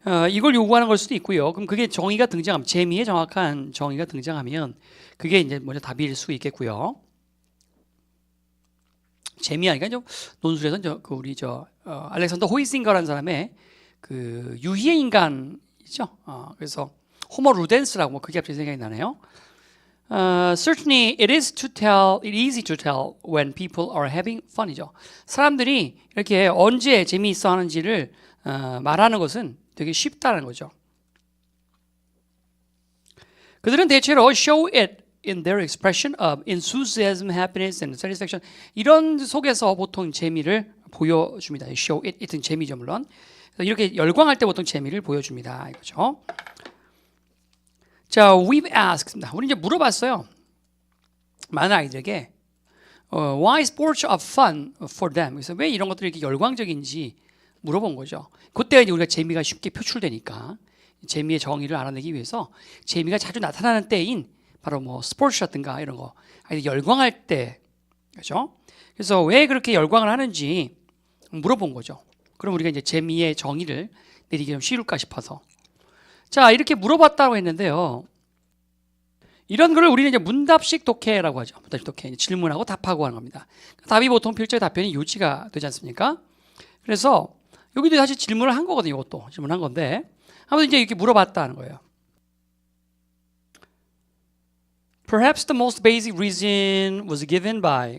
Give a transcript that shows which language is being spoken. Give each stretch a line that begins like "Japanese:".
Korean: 이걸 요구하는 걸 수도 있고요. 그럼 그게 정의가 등장하면 재미의 정확한 정의가 등장하면 그게 이제 먼저 답일 수 있겠고요. 재미하니까 논술에서 우리 알렉산더 호이싱거라는 사람의 그 유희의 인간이죠. 그래서 호모 루덴스라고 뭐 그게 갑자기 생각이 나네요.
English: Certainly it is easy to tell when people are having fun이죠.
Korean: 사람들이 이렇게 언제 재미있어 하는지를 말하는 것은 되게 쉽다는 거죠. 그들은 대체로
English: show it in their expression of enthusiasm, happiness, and satisfaction.
Korean: 이런 속에서 보통 재미를 보여줍니다.
English: show it,
Korean: it은 재미죠 물론. 이렇게 열광할 때 보통 재미를 보여줍니다. 이거죠. 자,
English: we've asked.
Korean: 우리 이제 물어봤어요. 많은 아이들에게
English: why sports are fun for them.
Korean: 그래서 왜 이런 것들이 이렇게 열광적인지 물어본 거죠. 그때 이제 우리가 재미가 쉽게 표출되니까 재미의 정의를 알아내기 위해서 재미가 자주 나타나는 때인 바로 뭐 스포츠라든가 이런 거 아이들 열광할 때 그렇죠? 그래서 왜 그렇게 열광을 하는지 물어본 거죠. 그럼 우리가 이제 재미의 정의를 내리기 좀 쉬울까 싶어서 자, 이렇게 물어봤다고 했는데요. 이런 거를 우리는 이제 문답식 독해라고 하죠. 문답식 독해. 질문하고 답하고 하는 겁니다. 답이 보통 필적의 답변이 요지가 되지 않습니까? 그래서 여기도 사실 질문을 한 거거든요. 이것도 질문한 건데 아무튼 이제 이렇게 물어봤다는 거예요.
English: Perhaps the most basic reason was given by.